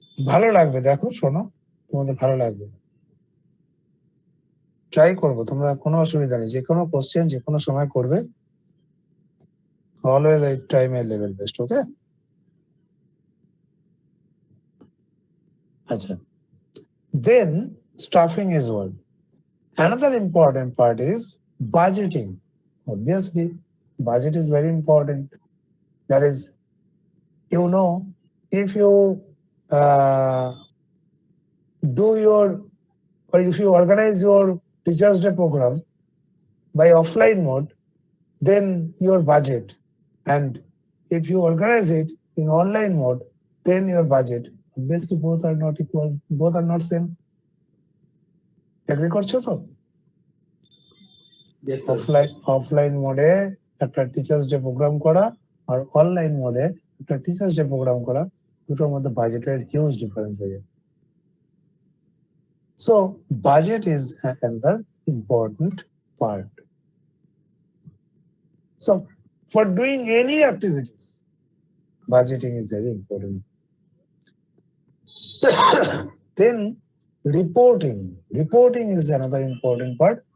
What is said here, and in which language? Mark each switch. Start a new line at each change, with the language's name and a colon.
Bangla: ভালো লাগবে, দেখো শোনো, তোমাদের ভালো লাগবে, ট্রাই করবো, তোমরা কোনো অসুবিধা নেই, যে কোনো কোশ্চেন যে কোনো সময় করবে,
English: Always I try my level best. Okay? আচ্ছা, then staffing is one. Another important part is budgeting. Obviously, budget is very important. That is, you know, if you uh, do your, or if you organize your Teachers' Day program by offline mode, then your budget, and if you organize it in online mode, then your budget. Obviously, both are not equal, both are not same.
Bangla: Agree করছো তো?
English: Yes, sir.
Bangla: Offline মোডে একটা teachers day programme করা আর online মোডে একটা teachers day programme করা, দুটোর মধ্যে বাজেটের হিউজ ডিফারেন্স হয়ে যায়।
English: So budget is another important part. So for doing any activities, budgeting is very important. Then reporting is another important part.